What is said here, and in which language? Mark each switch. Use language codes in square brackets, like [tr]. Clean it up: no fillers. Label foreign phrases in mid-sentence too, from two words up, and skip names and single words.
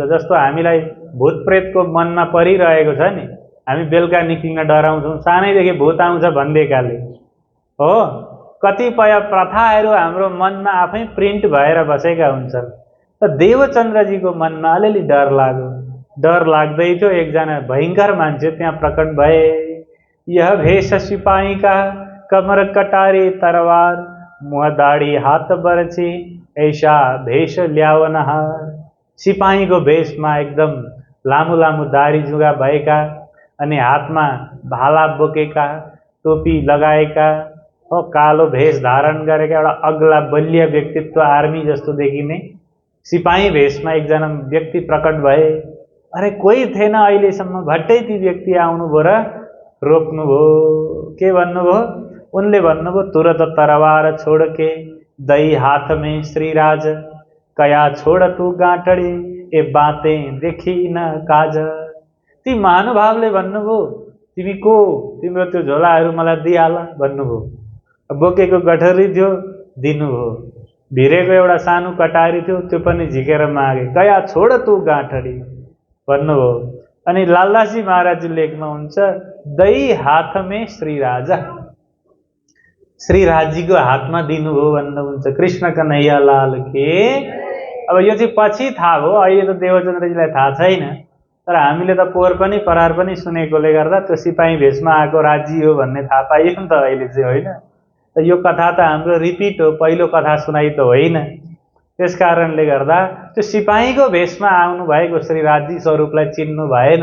[ne] जस्तो हामीलाई भूत प्रेतको मनमा परिरहेको छ नि, हामी बेलुका निक्लिन डराउँछौँ, सानैदेखि भूत आउँछ भनिदिएकाले, हो। कतिपय प्रथाहरू हाम्रो मनमा आफै प्रिन्ट भएर बसेका हुन्छन्। त देवचन्द्रजीको मनमा अलिअलि डर लाग्यो। डर लाग्दै थियो। एकजना भयङ्कर मान्छे त्यहाँ प्रकट भए। [hi] यह भेष सिपाही का, कमर कटारे तरवार, मुँह दाढी हात बरछी, ऐसा भेष ल्यावनहार। [ne] सिपाहीको भेषमा एकदम लामो लामो दाढी जुगा भएका, अनि हातमा भाला बोकेका, टोपी लगाएका, हो कालो भेष धारण गरेका एउटा अग्ला बलिया व्यक्तित्व आर्मी जस्तो देखिने सिपाही भेषमा एकजना व्यक्ति प्रकट भए। अरे कोही थिएन अहिलेसम्म, भट्टै ती व्यक्ति आउनुभयो र रोक्नुभयो। के भन्नुभयो? उनले भन्नुभयो, [hi] तुरत तरवार छोड के दही हाथ में श्रीराज, कया छोड तू गाँटडी ए बातें देखी न काज। [ne] ती महानुभावले भन्नुभयो, तिमी को, तिम्रो त्यो झोलाहरू मलाई दिइहाल भन्नुभयो। बोकेको गठरी थियो, दिनुभयो। भिरेको एउटा सानो कटारी थियो, त्यो पनि झिकेर मागे। [hi] कया छोड तू गाँठडी [ne] भन्नुभयो। अनि लालदासजी महाराजजी लेख्नुहुन्छ, [hi] दही हाथ में श्रीराजा, [ne] श्रीराजीको हातमा दिनुभयो भन्नुहुन्छ। [hi] कृष्ण कन्हैया लाल के। [ne] अब यो चाहिँ पछि थाहा भयो, अहिले त देवचन्द्रजीलाई थाहा छैन। तर हामीले त पोहोर पनि परार पनि सुनेकोले गर्दा त्यो सिपाही भेषमा आएको राजी हो भन्ने थाहा पाइयो नि त अहिले चाहिँ, होइन? त यो कथा त हाम्रो रिपिट हो, पहिलो कथा सुनाइ त होइन। त्यस कारणले गर्दा त्यो सिपाहीको भेषमा आउनुभएको श्रीराजी स्वरूपलाई चिन्नु भएन।